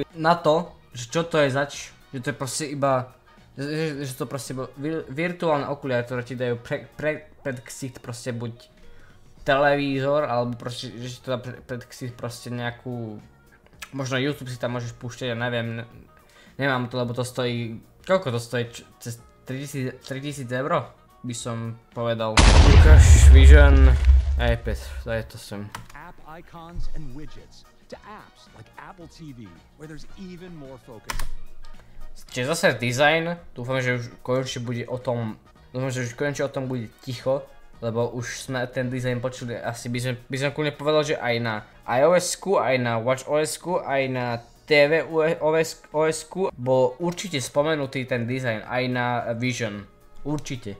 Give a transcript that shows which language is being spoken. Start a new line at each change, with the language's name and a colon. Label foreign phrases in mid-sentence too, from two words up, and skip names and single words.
Slovak: Na to, že čo to je zač, že to je proste iba, že to proste virtuálne okuliare, ktoré ti dajú pred ksicht proste buď televízor, alebo proste, že ti to dá pred ksicht proste nejakú, možno YouTube si tam môžeš púšťať, ja neviem, nemám to, lebo to stojí, koľko to stojí, cez 3000 €? By som povedal. Ukáž Vision iPad, daj to sem.
English: App icons and widgets to apps like Apple TV, where there's even more focus.
Slovak: Čiže zase design, dúfam, že už konečne bude o tom, bude ticho, lebo už sme ten design počuli, asi by som kľudne povedal, že aj na iOS-ku, aj na WatchOS-ku, aj na tvOS-ku bol určite spomenutý ten design, aj na Vision, určite.